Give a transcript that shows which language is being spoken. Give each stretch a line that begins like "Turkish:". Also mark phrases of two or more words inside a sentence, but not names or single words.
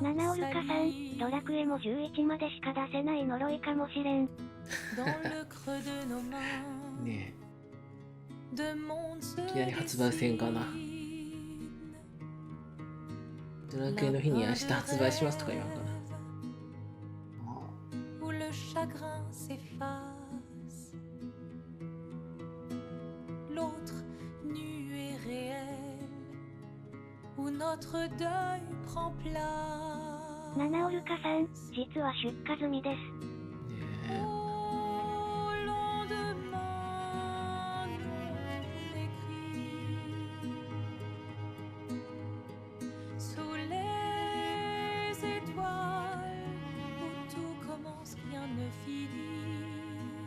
Japanese: ナナオルカさん、ドラクエも11までしか出せない呪いかもしれん。
French: dans le creux de nos mains. ね De monde se
Japanese: え、いきなり発売せんかな。 ドラクエの日に明日発売しますとか言わんかな。
French: où le chagrin s'efface. L'autre nu et réel, où notre deuil prend place.
Japanese: ナナオルカさん、実は出荷済みです。
French: Au lendemain non écrit, sous les étoiles où tout commence, rien ne finit.